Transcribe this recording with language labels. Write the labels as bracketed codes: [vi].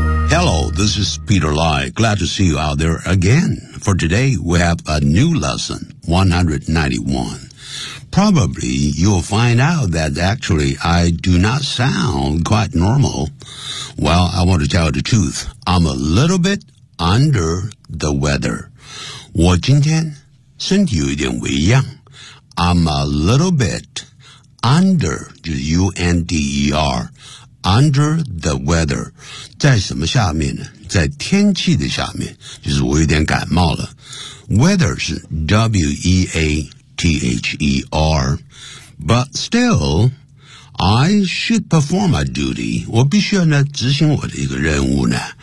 [en] Hello, this is Peter Lai. Glad to see you out there again. For today, we have a new lesson, 191. Probably you'll find out that actually I do not sound quite normal. Well, I want to tell you the truth. I'm a little bit... Under the weather. [zh] 我今天身体有一点微恙。 [en] I'm a little bit under, [zh] 就是 [en] U-N-D-E-R, under the weather. [zh] 在什么下面呢？在天气的下面，就是我有点感冒了。 [en] Weather [zh] 是 [en] W-E-A-T-H-E-R. But still, I should perform my duty. [zh] 我必须要呢执行我的一个任务呢。